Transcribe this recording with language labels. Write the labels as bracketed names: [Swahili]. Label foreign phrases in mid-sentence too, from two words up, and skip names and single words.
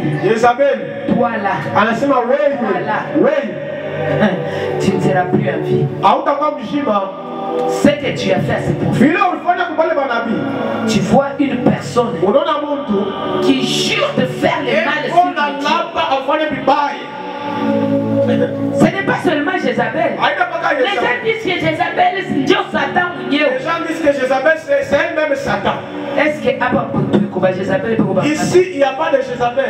[French] Jezabel. Toi là. [Swahili] Anasema wewe. Wewe. [French] Tu ne seras plus en vie. [Swahili] Hautakuwa mzima. [French] Ce que tu as fait à ces prophètes. [Swahili] Vile ulifanya kwa wale manabii. [French] Tu vois une personne [Swahili] unaona mtu [French] qui jure de faire le mal sur ce n'est pas seulement Jézabel. Les gens disent que Jézabel c'est Dieu Satan. Les gens disent que Jézabel c'est elle-même Satan. Est-ce que ici il n'y a pas de Jézabel.